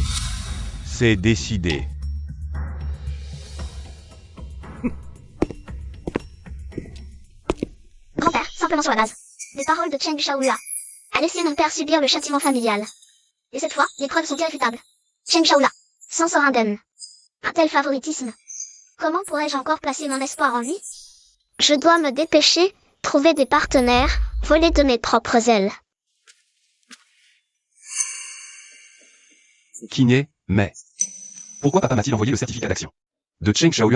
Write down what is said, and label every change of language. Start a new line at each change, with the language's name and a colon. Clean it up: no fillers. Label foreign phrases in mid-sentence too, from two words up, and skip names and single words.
French: C'est décidé. Grand-père, simplement sur la base des paroles de Cheng Shaohua, a laissé mon père subir le châtiment familial. Et cette fois, les preuves sont irréfutables. Cheng Shaohua s'en sort indemne. Un tel favoritisme Comment pourrais-je encore placer mon espoir en lui? Je dois me dépêcher, trouver des partenaires, voler de mes propres ailes. Kiné, mais... Pourquoi papa m'a-t-il envoyé le certificat d'action de Cheng Xiaohua?